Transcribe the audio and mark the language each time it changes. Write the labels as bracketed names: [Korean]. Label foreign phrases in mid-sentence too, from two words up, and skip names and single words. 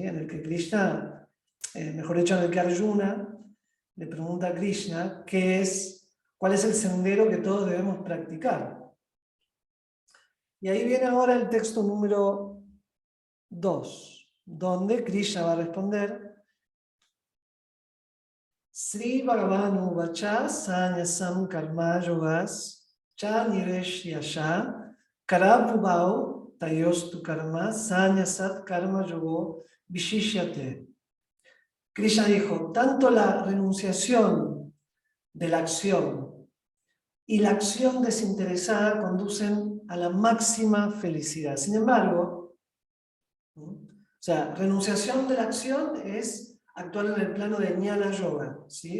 [Spanish] En el que Krishna, mejor dicho, en el que Arjuna le pregunta a Krishna cuál es el sendero que todos debemos practicar. Y ahí viene ahora el texto número 2, donde Krishna va a responder: [Sanskrit] Sri Bhagavanu Vacha Sanyasam Karma Yogas Cha Niresh Yasha Karabhubhau Tayostu Karma Sanyasat Karma Yogo Vishishyate. [Spanish] Krishna dijo, tanto la renunciación de la acción y la acción desinteresada conducen a la máxima felicidad. Sin embargo, renunciación de la acción es actuar en el plano de Jnana Yoga, ¿sí?